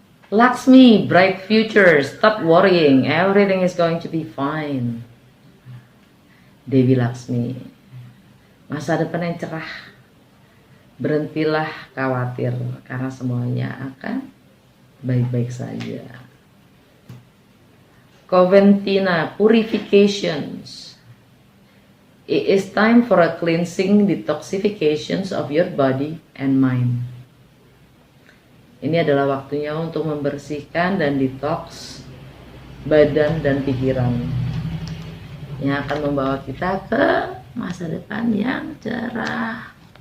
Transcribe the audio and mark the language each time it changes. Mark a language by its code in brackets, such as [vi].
[en] Lakshmi, bright future, stop worrying, everything is going to be fine. [id] Dewi Lakshmi, masa depan yang cerah, berhentilah khawatir karena semuanya akan baik-baik saja. [en] Coventina, purifications, it is time for a cleansing, detoxifications of your body and mind. [id] Ini adalah waktunya untuk membersihkan dan detox badan dan pikiran yang akan membawa kita ke masa depan yang cerah.